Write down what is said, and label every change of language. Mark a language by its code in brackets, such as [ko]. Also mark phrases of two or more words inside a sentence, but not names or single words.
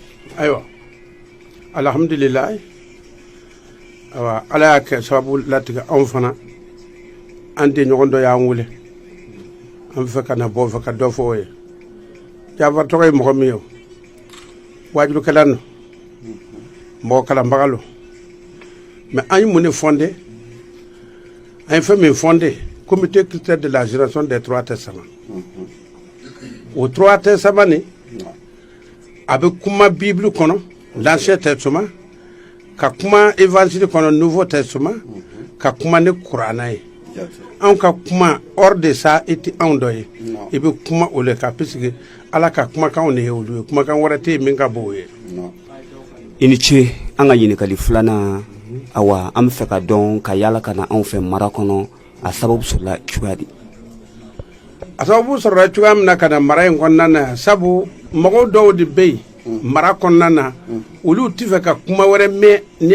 [bm] Ayiwa alhamdulillah awa ala y'a kɛ sababu latigɛ anw fana an den ɲɔgɔn dɔ y'an wele an fɛ ka na bɔ fɛ ka dɔ fɔ o ye Jafar tɔgɔ ye mɔgɔ min ye wajulukɛla don mɔgɔ kalanbaga don mais an ye mun de fondé an ye fɛn min fondé [fr] comité culturel de la génération des trois testaments [bm] o [fr] trois testaments [bm] ni a bɛ kuma bible kɔnɔ [fr] l'ancien testament [bm] ka kuma évangile kɔnɔ [fr] nouveau testament [bm] ka kuma ni kuranɛ ye anw ka kuma [fr] hors de ça [bm] i tɛ anw dɔ ye i bɛ kuma o le kan puisque ala ka kumakanw de ye olu ye kumakan wɛrɛ tɛ yen min ka bon o ye. I ni ce an ka ɲininkali filanan awa an bɛ fɛ ka dɔn ka yala ka na anw fɛ mara kɔnɔ a sababu sɔrɔla cogoya di. A sababu sɔrɔla cogoya min na ka na mara in kɔnɔna na sabu mɔgɔw dɔw de bɛ yen mara kɔnɔna na olu tɛ fɛ ka kuma wɛrɛ mɛn ni